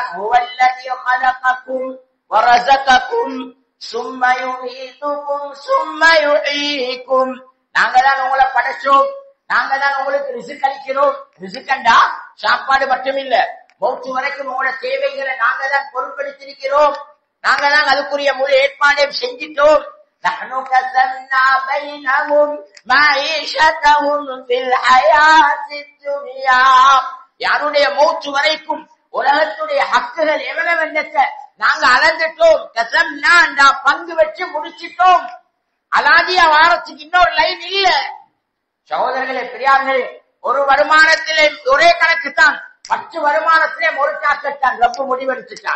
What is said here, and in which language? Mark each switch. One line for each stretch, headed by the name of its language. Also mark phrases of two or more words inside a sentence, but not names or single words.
Arabic: هو الذي خلقكم ورزقكم ثم يميتكم ثم يحييكم.
Tamil: நாங்க தான் உங்களை படைச்சோம், நாங்க தான் உங்களுக்கு ரிஸ்க் அளிக்கிறோம். ரிஸ்கண்டா சாப்பாடு மட்டும் இல்ல, மௌத்து வரைக்கும் உங்களோட தேவைகளை நாங்க தான் பொறுப்பெடுத்திருக்கிறோம். நாங்க தான் அதுக்குரிய முழு ஏற்பாடையும் செஞ்சிட்டோம்.
Arabic: نحن قسمنا بينهم معيشتهم في الحياة الدنيا.
Tamil: யாருடைய மௌத்து வரைக்கும் உலகத்துடைய ஹக்குகள் எவ்வளவு என்னத்தை நாங்க அளந்துட்டோம். கசம்னா பங்கு வச்சு முடிச்சிட்டோம். அலாதியா வாரத்துக்கு இன்னொரு லைன் இல்ல. சகோதரர்களே, பெரியார்களே, ஒரு வருமானத்திலே ஒரே கணக்கு தான், 10 வருமானத்திலே ஒரு சாக்கத்தான் ரப்பு முடிவெடுத்துட்டான்.